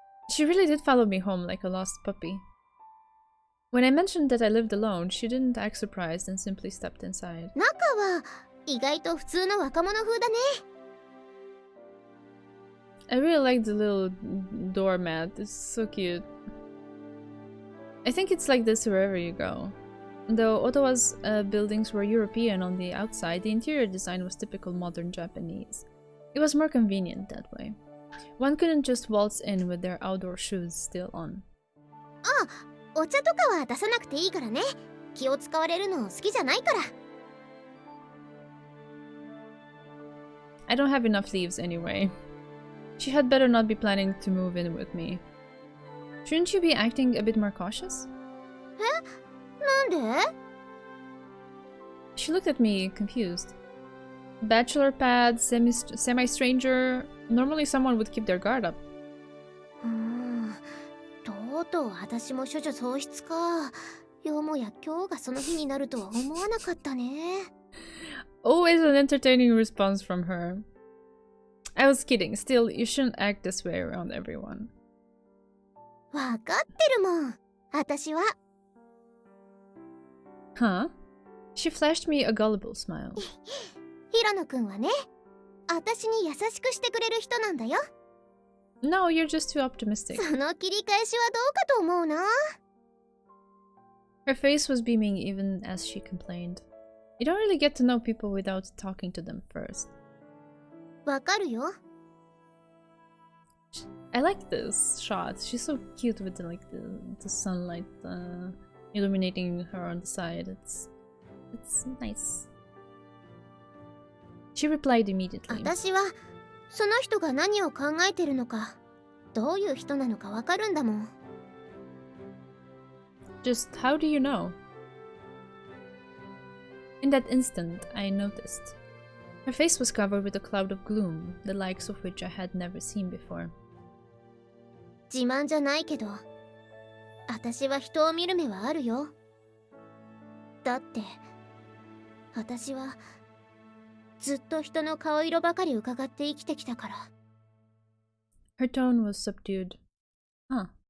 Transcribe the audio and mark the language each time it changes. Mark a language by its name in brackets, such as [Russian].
[English] She really did follow me home like a lost puppy. When I mentioned that I lived alone, she didn't act surprised and simply stepped inside. [Japanese] 中は意外と普通の若者風だね。 [English] I really like the little doormat. It's so cute. I think it's like this wherever you go. Though Ottawa's buildings were European on the outside, the interior design was typical modern Japanese. It was more convenient that way. One couldn't just waltz in with their outdoor shoes still on. [Japanese] あ、お茶とかは出さなくていいからね。気を使われるの好きじゃないから。 [English] I don't have enough leaves anyway. She had better not be planning to move in with me. Shouldn't you be acting a bit more cautious? [Japanese] なんで？ [English] She looked at me, confused. Bachelor pad, semi-stranger. Normally someone would keep their guard up. [Japanese] とうとう私も処女喪失か。よもや今日がその日になるとは思わなかったね。 [English] Always an entertaining response from her. I was kidding. Still, you shouldn't act this way around everyone. [Japanese] わかってるもん。私は。 Huh? [English] She flashed me a gullible smile. [Japanese] 平野くんはね、私に優しくしてくれる人なんだよ。 [English] No, you're just too optimistic. [Japanese] その切り返しはどうかと思うな。 [English] Her face was beaming even as she complained. You don't really get to know people without talking to them first. [Japanese] わかるよ。 [English] I like this shot. She's so cute with the sunlight illuminating her on the side. It's nice. She replied immediately. [Japanese] 私はその人が何を考えてるのか、どういう人なのかわかるんだもん。 [English] Just how do you know? In that instant, I noticed. Her face was covered with a cloud of gloom, the likes of which I had never seen before. [Japanese] 自慢じゃないけど、私は人を見る目はあるよ。だって、私はずっと人の顔色ばかり伺って生きてきたから。 [English] Her tone was subdued. Huh.